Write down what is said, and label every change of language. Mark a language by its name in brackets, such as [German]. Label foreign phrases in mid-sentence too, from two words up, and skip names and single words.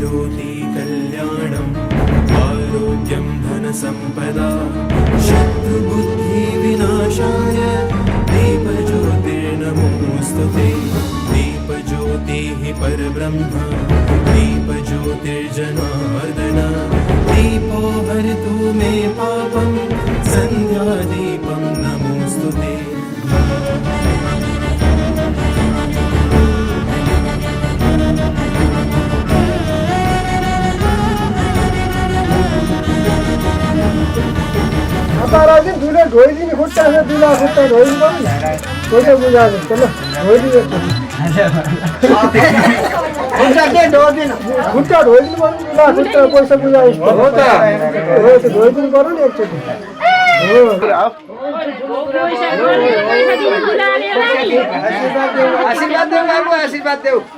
[Sanskrit] भवति कल्याणम् आरोग्यं धनसम्पदा शत्रुबुद्धिविनाशाय दीपज्योतिर्नमोऽस्तु ते दीपज्योतिः परब्रह्म दीपज्योतिर्जनार्दन दीपो हरतु मे पापं सन्ध्यादीपं नमोऽस्तु ते [Nepali] ताराजी दुले ढोइदिने खुट्टा छ दुला खुट्टा ढोइदिनु पर्यो नि पैसा बुझाएको त ल ढोइदिनु खुट्टा के ढोइदिनु खुट्टा ढोइदिनु पर्यो नि दुला खुट्टा पैसा बुझाएको हो त ढोइदिनु पर्यो नि एकचोटि आशीर्वाद देऊ बाबु आशीर्वाद देऊ